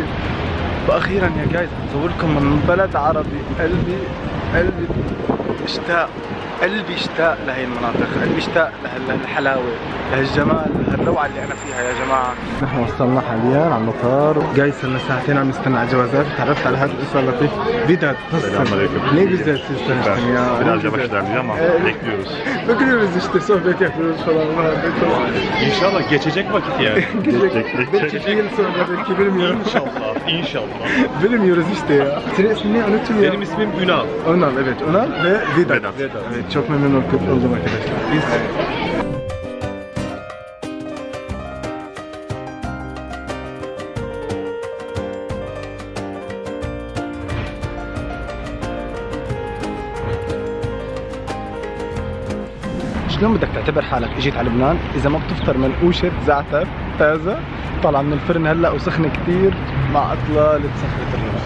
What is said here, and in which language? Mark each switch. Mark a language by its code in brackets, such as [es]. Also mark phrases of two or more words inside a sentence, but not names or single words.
[ar] وأخيرا يا جايز بصور لكم من بلد عربي. قلبي اشتاق، قلبي اشتاق لهي المناطق، قلبي اشتاق لهالحلاوة، لهالجمال، لهالروعة اللي أنا فيها يا جماعة. نحن وصلنا حاليا على المطار، جاي صرنا ساعتين عم نستنى على الجوازات. تعرفت على هذا الإنسان اللطيف Vedat. [tr] Selamünaleyküm. Ne güzel sizden ya. Biraz yavaş ilerleyeceğim ama bekliyoruz. Bekliyoruz işte, sohbet yapıyoruz falan. İnşallah geçecek vakit yani. Belki bir yıl sonra, belki bilmiyorum. İnşallah. Bilmiyoruz işte ya. Senin ismin ne? Unuttum ya. Benim ismim Ünal. Önal, evet. Önal ve Vedat. Vedat. Evet, çok memnun oldum arkadaşlar. [ar] Biz شلون بدك تعتبر حالك اجيت على لبنان اذا ما بتفطر منقوشة زعتر طازة طالعة من الفرن هلا وسخنة كثير مع اطلالة صخرة الروس؟